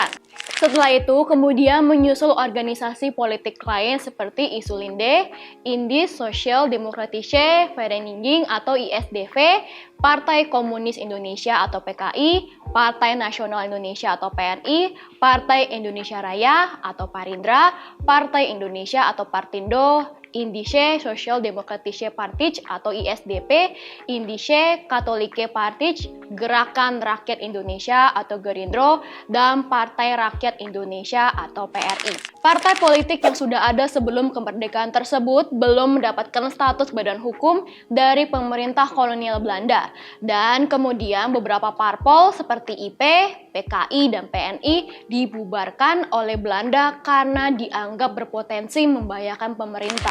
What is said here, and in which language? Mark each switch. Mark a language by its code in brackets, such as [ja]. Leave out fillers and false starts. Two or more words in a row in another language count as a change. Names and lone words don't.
[id] Setelah itu, kemudian menyusul organisasi politik lain seperti Isulinde, Indische Soziaal-Democratische Vereniging atau ISDV, Partai Komunis Indonesia atau PKI, Partai Nasional Indonesia atau PNI, Partai Indonesia Raya atau Parindra, Partai Indonesia atau Partindo, Indische Soziaal-Democratische Partij atau ISDP, Indische Katholieke Partij, Gerakan Rakyat Indonesia atau Gerindra, dan Partai Rakyat Indonesia atau PRI. Partai politik yang sudah ada sebelum kemerdekaan tersebut belum mendapatkan status badan hukum dari pemerintah kolonial Belanda, dan kemudian beberapa parpol seperti IP, PKI, dan PNI dibubarkan oleh Belanda karena dianggap berpotensi membahayakan pemerintah.